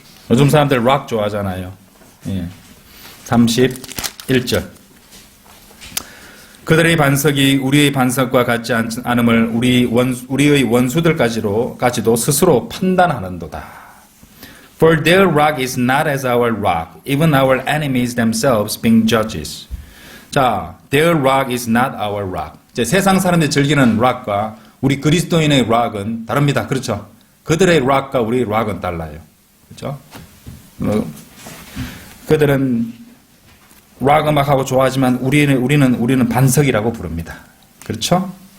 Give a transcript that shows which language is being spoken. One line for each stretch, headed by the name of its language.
Korean: 요즘 사람들 락 좋아하잖아요. 예. 31절. 그들의 반석이 우리의 반석과 같지 않음을 우리의 원수들까지도 스스로 판단하는도다.
English: For their rock is not as our rock, even our enemies themselves being judges. 자, their rock is not our rock.
Korean: 이제 세상 사람들이 즐기는 rock과 우리 그리스도인의 rock은 다릅니다. 그렇죠? 그들의 rock과 우리의 rock은 달라요. 그렇죠? 그들은 락 음악하고 좋아하지만 우리는 반석이라고 부릅니다. 그렇죠?